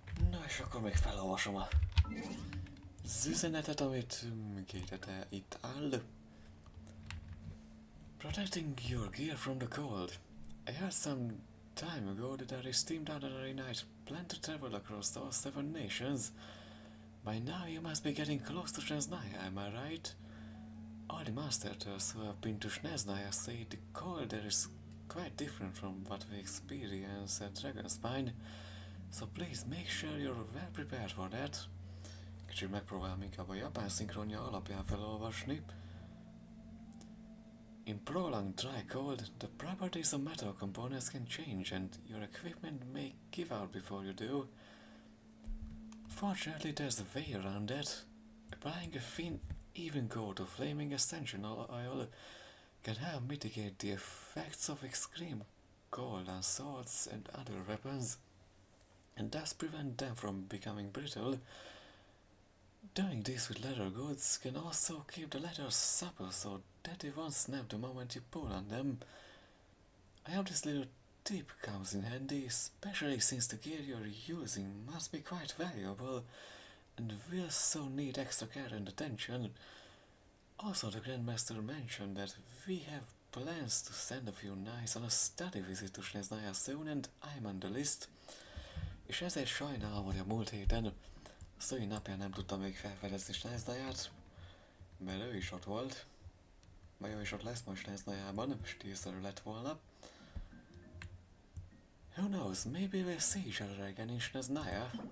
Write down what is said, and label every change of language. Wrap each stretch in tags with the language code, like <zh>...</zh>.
<hu>Na és akkor még felolvasom az üzenetet, amit kérte itt áll.</hu> <en>Protecting your gear from the cold. I heard some time ago that there is steamed ordinary night planned to travel across all 7 nations. By now you must be getting close to Snezhnaya, am I right? All the masters who have been to Snezhnaya say the cold there is quite different from what we experience at Dragonspine. So please make sure you're well prepared for that.</en> <hu>Kicsit megpróbálom inkább a japán szinkronja alapján felolvasni.</hu> <en>In prolonged dry cold, the properties of metal components can change and your equipment may give out before you do. Fortunately, there's a way around that. Applying a thin, even coat of flaming essential oil can help mitigate the effects of extreme cold on swords and other weapons, and thus prevent them from becoming brittle. Doing this with leather goods can also keep the leather supple so that they won't snap the moment you pull on them. I have this little tip comes in handy, especially since the gear you're using must be quite valuable and will so need extra care and attention. Also, the Grandmaster mentioned that we have plans to send a few knights on a study visit to Snezhnaya soon, and I'm on the list.</en> <hu>És ezért sajnálom, hogy a múlt héten a szülinapján nem tudtam még felfedezni Snezhnayát, mert ő is ott volt. Vagy ő is ott lesz most Snezhnayában, stílszerű lett volna.</hu> <en>Who knows, maybe we'll see each other again in Snezhnaya.</en>